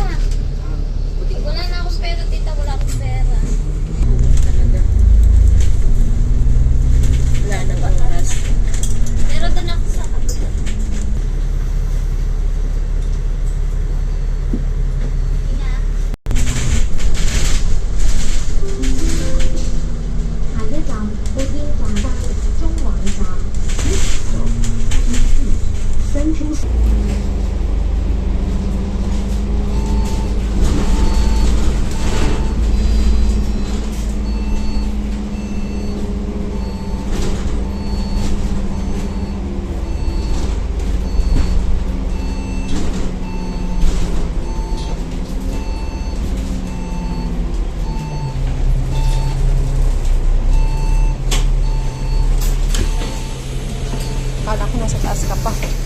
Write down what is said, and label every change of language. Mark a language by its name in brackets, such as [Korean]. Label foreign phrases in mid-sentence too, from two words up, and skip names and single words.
[Filipino] Buti ka wala na akong pera, tita. Wala akong pera. talaga. Wala nang oras. Pero doon ako sa kapila. Ina, [Chinese] 下一站北京站到中环站。Central [Filipino] Kala ko nasa taas ka pa.